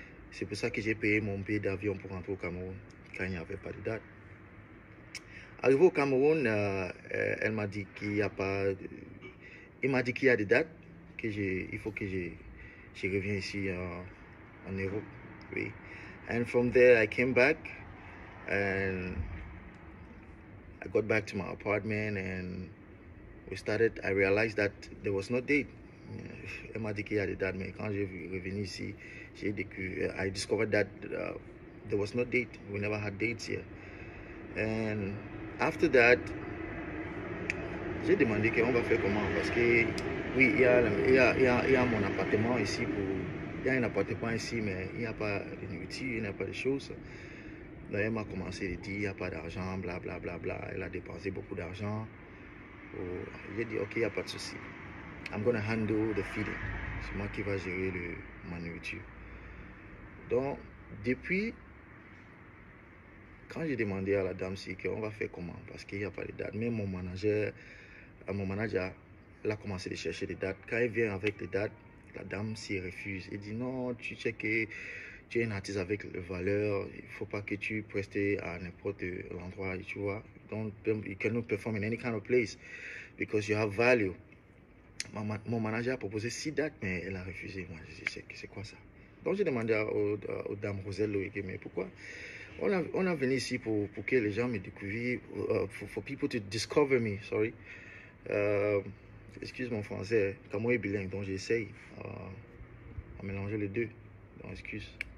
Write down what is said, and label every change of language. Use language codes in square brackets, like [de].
[fr] C'est pour ça que j'ai payé mon billet d'avion pour rentrer au Cameroun quand il n'y avait pas de date. Arrivé au Cameroun, elle m'a dit qu'il n'y a pas. Il m'a dit qu'il y a des dates, il faut que je revienne ici en Europe. Oui. [en] And from there, I came back and I got back to my apartment and I realized that there was no date. [fr] Elle m'a dit qu'il y a des dates, mais quand j'ai revenu ici, [en] I discovered that there was no date. We never had dates here. And after that, [fr] j'ai demandé qu'on va faire comment parce que oui, il y a mon appartement ici il y a un appartement ici mais il n'y a pas de nourriture, il n'y a pas de choses. Donc elle m'a commencé à dire il n'y a pas d'argent, bla bla bla bla. Elle a dépensé beaucoup d'argent. J'ai dit ok, il n'y a pas de souci. [en] I'm gonna handle the feeding. [fr] C'est moi qui va gérer ma nourriture. Donc depuis quand j'ai demandé à la dame si on va faire comment parce qu'il n'y a pas de date, même mon manager elle a commencé à chercher des dates. Quand elle vient avec les dates, la dame s'y refuse. Elle dit non, tu sais que tu es un artiste avec les valeurs, il ne faut pas que tu prestes à n'importe l'endroit, tu vois. [en] You cannot perform in any kind of place because you have value. [fr] Mon manager a proposé 6 dates, mais elle a refusé. Moi, je dis, c'est quoi ça? Donc, j'ai demandé aux dames Roselle Loïc, mais pourquoi? On a venu ici pour que les gens me découvrent, [en] for people to discover me, sorry. [fr] Excuse mon français, comme moi est bilingue, donc j'essaye à mélanger les deux. Donc, excuse.